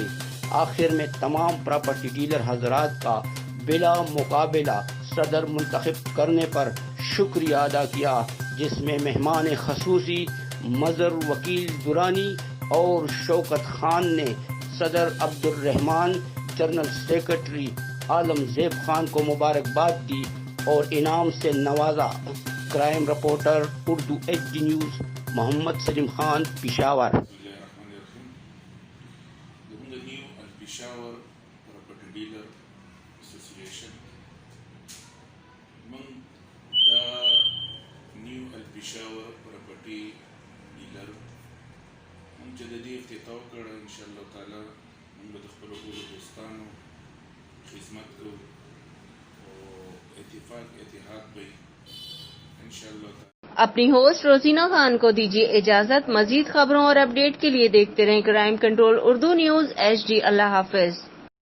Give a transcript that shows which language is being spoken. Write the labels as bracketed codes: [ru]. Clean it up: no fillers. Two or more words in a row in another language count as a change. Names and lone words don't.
[ur] آخر میں تمام پراپرٹی ڈیلر حضرات کا بلا مقابلہ صدر منتخب کرنے پر شکریہ ادا کیا، جس میں مہمان خصوصی مظہر وکیل درانی اور شوکت خان نے صدر عبدالرحمان، جنرل سیکرٹری عالم زیب خان کو مبارکباد دی اور انعام سے نوازا. کرائم رپورٹر اردو HD نیوز محمد سلیم خان، پشاور. [en] The new Peshawar Property Dealer Association. Among the new Peshawar Property Dealer [ps] من جددي افتتاح کړه [ar] ان شاء الله تعالی. [ps] موږ د خپل ټولو دوستانو خدمت کوو او اتحاد به [ar] ان شاء الله تعالی. [ur] اپنی ہوسٹ روزینہ خان کو دیجیے اجازت. مزید خبروں اور اپڈیٹ کے لیے دیکھتے رہیں کرائم کنٹرول اردو نیوز HD. اللہ حافظ.